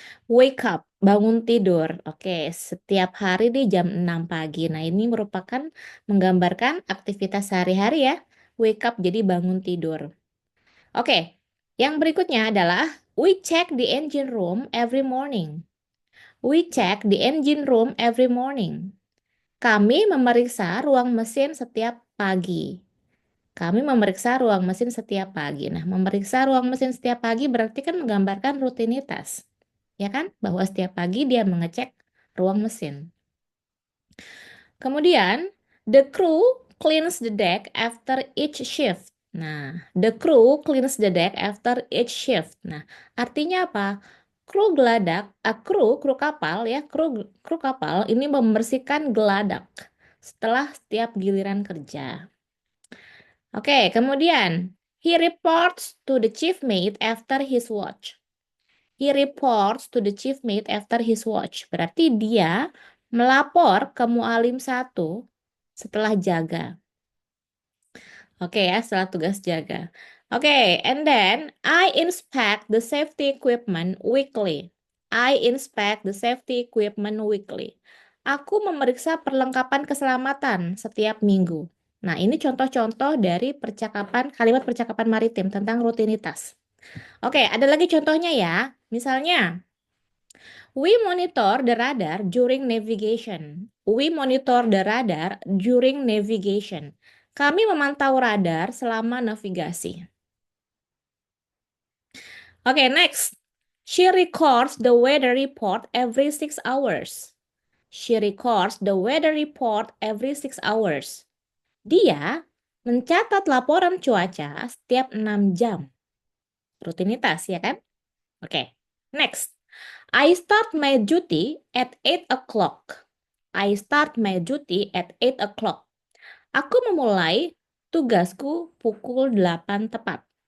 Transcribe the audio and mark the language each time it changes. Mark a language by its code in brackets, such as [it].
[en] Wake up, [id] bangun tidur. Oke, setiap hari di jam 6 pagi. Nah, ini merupakan menggambarkan aktivitas sehari-hari ya. [en] Wake up [id] jadi bangun tidur. Oke, yang berikutnya adalah [en] we check the engine room every morning. We check the engine room every morning. [id] Kami memeriksa ruang mesin setiap pagi. Kami memeriksa ruang mesin setiap pagi. Nah, memeriksa ruang mesin setiap pagi berarti kan menggambarkan rutinitas. Ya kan? Bahwa setiap pagi dia mengecek ruang mesin. Kemudian, [en] the crew cleans the deck after each shift. Nah, the crew cleans the deck after each shift. [id] Nah, artinya apa? Kru geladak, kru kapal ya, kru kapal ini membersihkan geladak setelah setiap giliran kerja. Oke, kemudian [en] he reports to the chief mate after his watch. He reports to the chief mate after his watch. [id] Berarti dia melapor ke mualim satu setelah jaga. Oke ya, setelah tugas jaga. [en] Oke, and then I inspect the safety equipment weekly. I inspect the safety equipment weekly. [id] Aku memeriksa perlengkapan keselamatan setiap minggu. Nah, ini contoh-contoh dari kalimat percakapan maritim tentang rutinitas. Oke, ada lagi contohnya ya. Misalnya, [en] we monitor the radar during navigation. We monitor the radar during navigation. [id] Kami memantau radar selama navigasi. [en] Okay, next. She records the weather report every 6 hours. She records the weather report every 6 hours. [id] Dia mencatat laporan cuaca setiap 6 jam. Rutinitas, ya kan? Oke. Next. [en] I start my duty at 8 o'clock. I start my duty at 8 o'clock. [id] Aku memulai tugasku pukul 8 tepat.